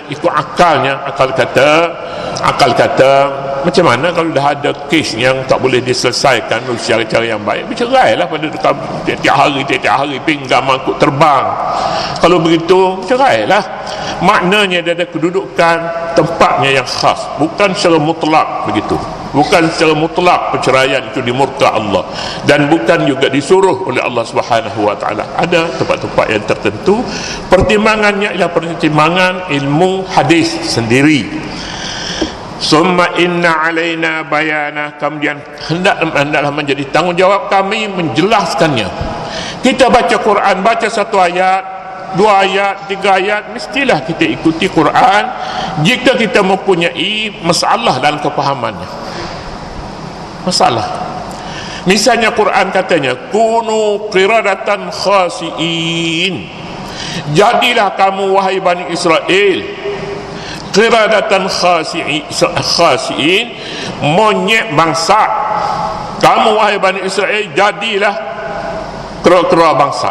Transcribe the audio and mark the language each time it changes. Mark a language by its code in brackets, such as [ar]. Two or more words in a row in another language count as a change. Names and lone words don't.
[ms] Ikut akalnya, akal kata macam mana kalau dah ada kes yang tak boleh diselesaikan dengan cara-cara yang baik, bercerailah pada tiap hari pinggang mangkuk terbang. Kalau begitu bercerailah. Maknanya dia ada kedudukan tempatnya yang khas, bukan secara mutlak begitu. Bukan secara mutlak perceraian itu dimurka Allah, dan bukan juga disuruh oleh Allah [ar] سبحانه وتعالى. [ms] Ada tempat-tempat yang tertentu. Pertimbangannya ialah pertimbangan ilmu hadis sendiri. [ar] ثم إن علينا بيانه, [ms] kemudian hendaklah menjadi tanggungjawab kami menjelaskannya. Kita baca Quran, baca satu ayat, 2 ayat, 3 ayat, mestilah kita ikuti Quran jika kita mempunyai masalah dalam kefahamannya. Masalah. Misalnya Quran katanya [ar] كونوا قردة خاسئين. [ms] Jadilah kamu wahai Bani Israel [ar] قردة خاسئين, [ms] monyet bangsa. Kamu wahai Bani Israel jadilah kera-kera bangsa.